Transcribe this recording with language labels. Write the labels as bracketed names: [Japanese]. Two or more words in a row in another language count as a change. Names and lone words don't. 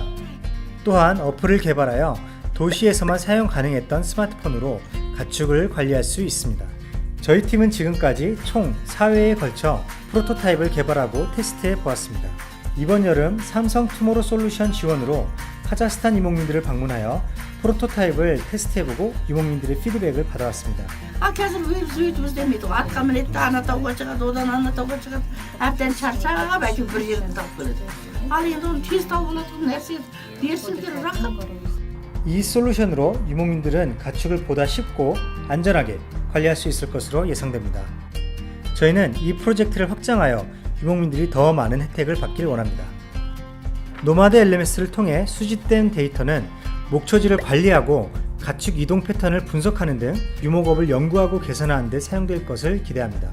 [Korean] 또한 어플을 개발하여 도시에서만 사용 가능했던 스마트폰으로 가축을 관리할 수 있습니다. 저희 팀은 지금까지 총 4회에 걸쳐 프로토타입을 개발하고 테스트해 보았습니다. 이번 여름 삼성 투모로우 솔루션 지원으로 카자흐스탄 유목민들을 방문하여 프로토타입을 테스트해보고 유목민들의 피드백을 받아왔습니다. [Kazakh] қазір өзіміз өйтіп істемейді ғой. атқа мінеді де ана тауға шығады, одан ана тауға шығады, әбден шаршап әйтеуір бір жерден тауып келеді. ал енді оны тез тауып алатын нәрсе берсеңдер рахат. [Korean] 이 솔루션으로 유목민들은 가축을 보다 쉽고 안전하게 관리할 수 있을 것으로 예상됩니다. 저희는 이 프로젝트를 확장하여 유목민들이 더 많은 혜택을 받길 원합니다. 노마드 LMS를 통해 수집된 데이터는 목초지를 관리하고 가축 이동 패턴을 분석하는 등 유목업을 연구하고 개선하는 데 사용될 것을 기대합니다.